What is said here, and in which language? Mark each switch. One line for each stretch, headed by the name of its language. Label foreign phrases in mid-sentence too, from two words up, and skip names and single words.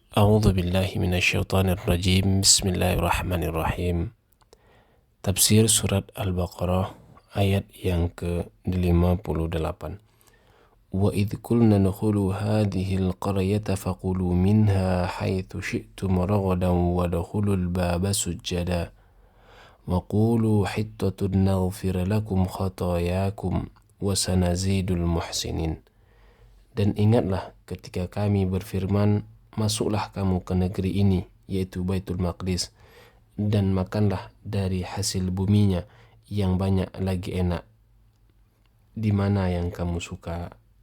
Arabic: أعوذ بالله من الشيطان الرجيم بسم الله الرحمن الرحيم.
Indonesian: Tafsir surat Al-Baqarah ayat yang ke-58.
Arabic: وإذ قلنا ندخل هذه القرية فقولوا منها حيث شئتم رغدا وادخلوا الباب سجدا وقولوا حطة نغفر لكم خطاياكم وسنزيد المحسنين.
Indonesian: Dan ingatlah ketika kami berfirman, masuklah kamu ke negeri ini, yaitu Baitul Maqdis, dan makanlah dari hasil buminya yang banyak lagi enak, di mana yang kamu suka.